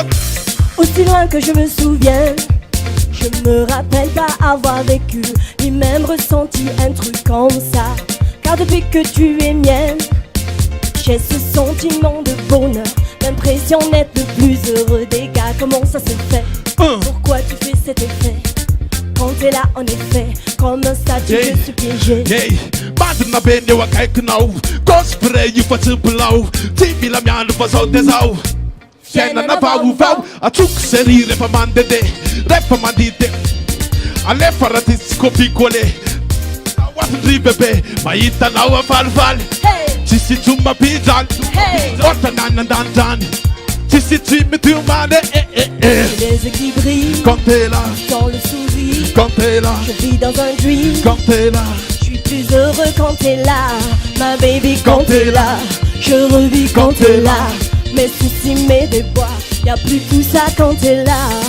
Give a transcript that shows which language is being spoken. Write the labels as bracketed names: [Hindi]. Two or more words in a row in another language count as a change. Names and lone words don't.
[French] Aussi loin que je me souviens, je me rappelle pas avoir vécu ni même ressenti un truc comme ça. Car depuis que tu es mienne, j'ai ce sentiment de bonheur, l'impression d'être le plus heureux des gars. Comment ça se fait? Pourquoi tu fais cet effet? Quand quand t'es là en effet, comme un statut Yeah. je suis piégé. [Malagasy] Hey, bandina be eo akaikinao cosplay io fa tsy bilao tsy mila miandro fa zao de zao fiainana vaovao atsoko sery rehefa mandede rehefa mandide alefa raha ty tsy kopikole oatin-dry bebe mahitanao afalifaly Hey, tsisy tsoma pidrany hey, ohatra nany andandrany tsisy tsy mety homany [French] j'ai les yeux qui brillent quand t'es là dans le sourire. quand t'es là Je vis dans un dream. quand t'es là Je suis plus heureux quand t'es là, ma baby Quand quand t'es t'es là. Je revis quand t'es là. Mes soucis, mes déboires, y a plus tout ça quand t'es là.